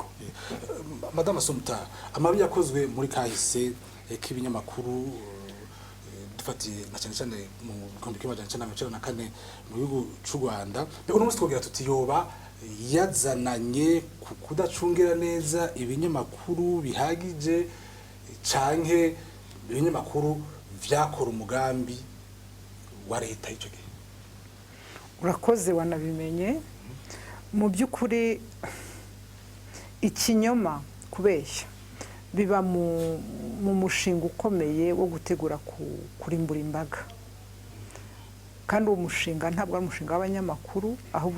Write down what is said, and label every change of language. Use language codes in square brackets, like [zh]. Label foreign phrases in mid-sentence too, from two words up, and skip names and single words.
[rn] Madame Assumpta amabi yakozwe muri kahise k'ibinyamakuru dufatiye na cyane cyane mu gikondo cy'amajana na kane mu gihugu cy'u Rwanda uno munsi twogira tuti yoba yazananye kudacungira neza ibinyamakuru bihagije canke ibinyamakuru vyakora umugambi wa leta ico gihe [rw] urakoze wanabimenye mu by'ukuri ikinyoma kubeshya biba mu mushinga ukomeye wo gutegura kurimbura imbaga kandi uwo mushinga ntabwo ari umushinga w'abanyamakuru ahubwo